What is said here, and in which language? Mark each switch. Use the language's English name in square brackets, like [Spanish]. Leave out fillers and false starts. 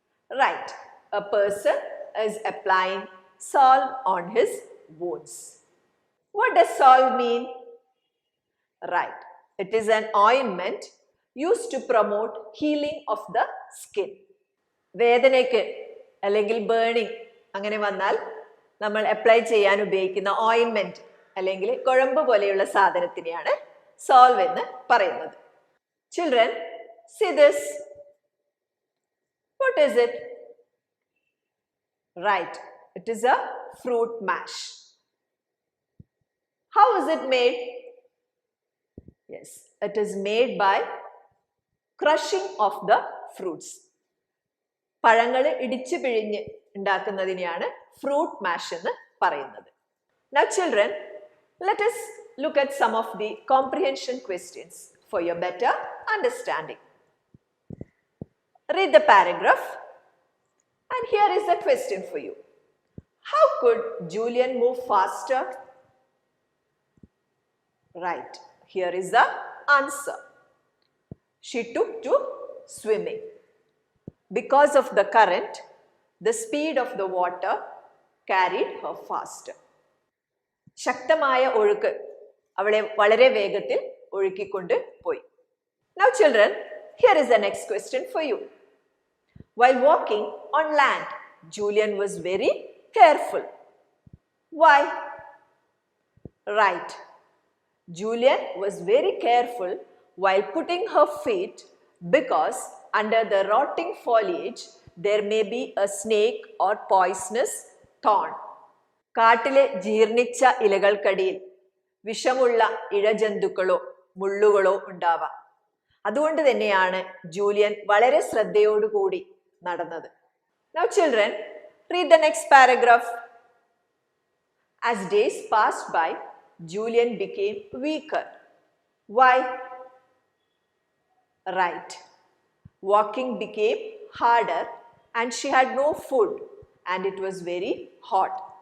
[English] Right, a person is applying salve on his wounds. What does salve mean? Right, it is an ointment used to promote healing of the skin. [Malayalam] വേദനയ്ക്ക് അല്ലെങ്കിൽ burning അങ്ങനെ വന്നാൽ നമ്മൾ apply ചെയ്യാൻ ഉപയോഗിക്കുന്ന ഓയിൻമെന്റ് അല്ലെങ്കിൽ കുഴമ്പ് പോലെയുള്ള സാധനത്തിനെയാണ് സോൾവ് എന്ന് പറയുന്നത്. [English] Children, see this. What is it? Right, it is a fruit mash. How is it made? Yes, it is made by crushing of the fruits. [Malayalam] പഴങ്ങൾ ഇടിച്ചു പിഴിഞ്ഞ് ഉണ്ടാക്കുന്നതിനെയാണ് ഫ്രൂട്ട് മാഷ് എന്ന് പറയുന്നത്. [English] Now children, let us look at some of the comprehension questions for your better understanding. Read the paragraph and here is the question for you. How could Julian move faster? Right, here is the answer. She took to swimming. Because of the current, the speed of the water carried her faster. [Malayalam] ശക്തമായ ഒഴുക്ക് അവളെ വളരെ വേഗത്തിൽ ഒഴുക്കിക്കൊണ്ട് പോയി. [English] Now children, here is the next question for you. While walking on land, Julian was very careful. Why? Right. Julian was very careful while putting her feet because under the rotting foliage there may be a snake or poisonous thorn. [Malayalam] കാട്ടിലെ ജീർണിച്ച ഇലകൾക്കടിയിൽ വിഷമുള്ള ഇഴജന്തുക്കളോ മുള്ളുകളോ ഉണ്ടാവാം. അതുകൊണ്ട് തന്നെയാണ് Julian വളരെ ശ്രദ്ധയോടുകൂടി നടന്നത്. [English] Now children, read the next paragraph. As days passed by, Julian became weaker. Why? Right. Walking became harder and she had no food and it was very hot.